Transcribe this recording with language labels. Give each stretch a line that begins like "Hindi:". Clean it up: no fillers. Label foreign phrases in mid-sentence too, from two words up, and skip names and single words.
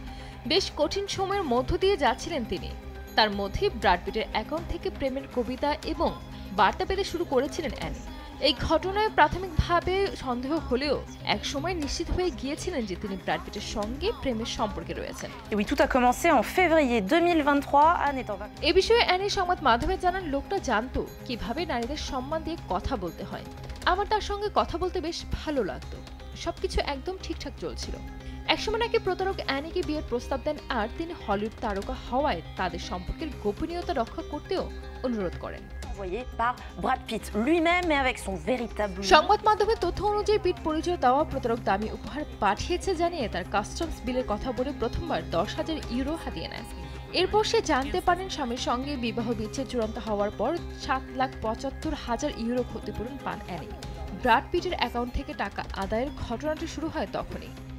Bangla: বেশ কঠিন সময়ের মধ্য দিয়ে যাচ্ছিলেন তিনি। তার মধ্যে ব্র্যাড পিটের অ্যাকাউন্ট থেকে প্রেমের কবিতা এবং বার্তা পেতে শুরু করেছিলেন অ্যানি। এই ঘটনায় প্রাথমিকভাবে সন্দেহ হলেও একসময় নিশ্চিত হয়ে গিয়েছিলেন যে তিনি ব্র্যাড পিটের সঙ্গে প্রেমের সম্পর্কে রয়েছেন।
French: Oui, tout a commencé en février 2023 à Netova.
Bangla: এ বিষয়ে অ্যানি সংবাদ মাধ্যমে জানান লোকটা জানতো কিভাবে নারীদের সম্মান দিয়ে কথা বলতে হয়। আমার তার সঙ্গে কথা বলতে বেশ ভালো লাগতো, সবকিছু একদম ঠিকঠাক চলছিল। একসময় নাকি প্রতারক অ্যানিকে বিয়ের প্রস্তাব দেন আর তিনি হলিউড তারকা হওয়ায় তাদের সম্পর্কের গোপনীয়তা রক্ষা করতেও অনুরোধ করেন।
French: Par Brad Pitt lui-même et avec son véritable.
Bangla: সংবাদ মাধ্যমের তথ্য অনুযায়ী পিট পরিচয় দেওয়া প্রতারক দামি উপহার পাঠিয়েছে জানিয়ে তার কাস্টমস বিলের কথা বলে প্রথমবার 10,000 ইউরো হাতিয়ে নেন। এরপর সে জানতে পারেন স্বামীর সঙ্গে বিবাহ বিচ্ছেদ চূড়ান্ত হওয়ার পর 7,75,000 ইউরো ক্ষতিপূরণ পান অ্যানি। ব্র্যাড পিটের অ্যাকাউন্ট থেকে টাকা আদায়ের ঘটনাটি শুরু হয় তখনই।